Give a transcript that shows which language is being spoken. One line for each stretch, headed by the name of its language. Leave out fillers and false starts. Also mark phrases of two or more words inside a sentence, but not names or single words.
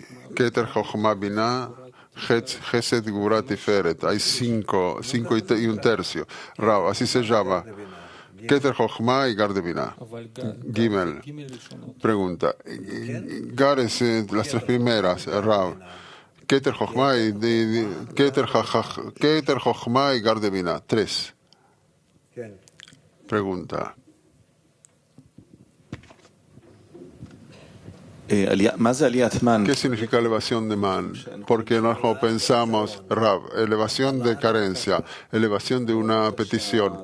Spanish: Keter, Chochma, Binah, Chesed, Gvura, Tiferet. Hay cinco y un tercio. Rav, así se llama. Keter, Chochma y Gar de Binah. Gimel. Pregunta. Gar es las tres primeras. Rav. Keter, Chochma y Gar de Binah. Tres. Pregunta. ¿Qué significa elevación de Man? Porque nosotros pensamos, Rav, elevación de carencia, elevación de una petición.